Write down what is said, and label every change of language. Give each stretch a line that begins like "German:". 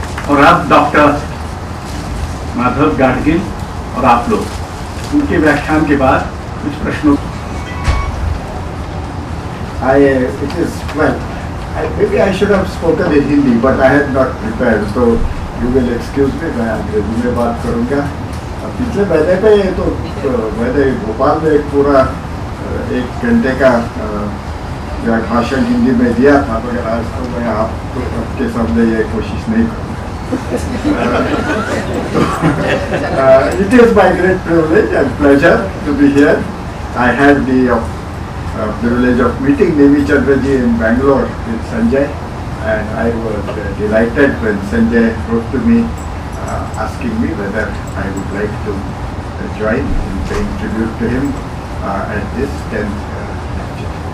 Hindi: और आप डॉक्टर माधव गाडगिल और आप लोग उनके व्याख्यान के बाद कुछ प्रश्नों
English: maybe I should have spoken in Hindi, but I had not prepared, so you will excuse me.
Hindi: मैं अंग्रेजी में बात करूँगा। पिछले महीने पे तो मैंने भोपाल में एक पूरा 1 घंटे का भाषण हिंदी में दिया था, मगर आज तो मैं आपके सामने ये कोशिश नहीं करूँगा।
English: It is my great privilege and pleasure to be here. I had the privilege of meeting Nemi Chandraji in Bangalore with Sanjay, and I was delighted when Sanjay wrote to me asking me whether I would like to join in paying tribute to him at this 10th lecture.